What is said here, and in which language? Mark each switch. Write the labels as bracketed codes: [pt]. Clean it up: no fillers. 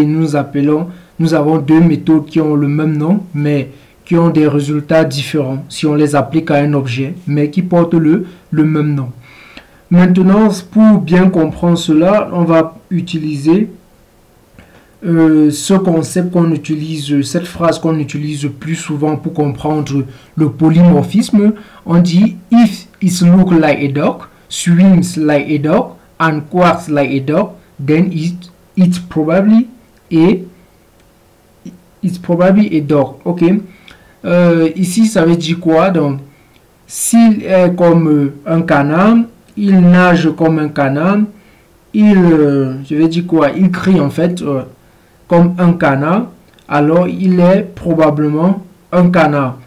[fr] Nous avons 2 méthodes qui ont le même nom, mais qui ont des résultats différents si on les applique à un objet, mais qui portent le même nom. Maintenant, pour bien comprendre cela, on va utiliser ce concept qu'on utilise, cette phrase qu'on utilise plus souvent pour comprendre le polymorphisme. On dit [en] if it looks like a dog, swims like a dog and quacks like a dog, then it's probably a dog. [fr] Ok. Ici ça veut dire quoi? Donc s'il est comme un canard, il nage comme un canard, je vais dire quoi? Il crie en fait comme un canard, alors il est probablement un canard.